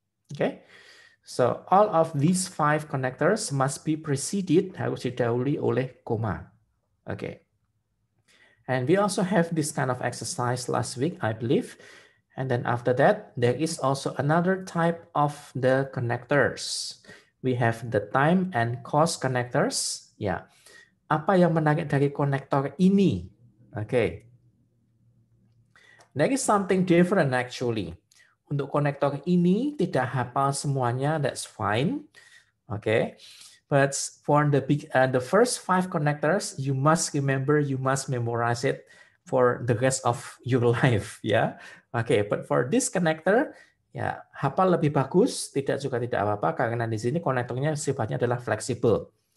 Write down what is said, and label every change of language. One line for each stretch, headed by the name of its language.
English: Okay, so all of these 5 connectors must be preceded,
Indonesian: harus didahului oleh koma.
English: Okay, and we also have this kind of exercise last week, I believe. And then after that, there is also another type of the connectors. We have the time and cost connectors.
Indonesian: Ya, apa yang menarik dari konektor ini?
English: Okay, there is something different actually.
Indonesian: Untuk konektor ini tidak hafal semuanya,
English: that's fine. Okay, but for the first 5 connectors, you must remember, you must memorize it for the rest of your life, ya. Okay, but for this connector,
Indonesian: ya hafal lebih bagus, tidak apa-apa karena di sini konektornya sifatnya adalah fleksibel.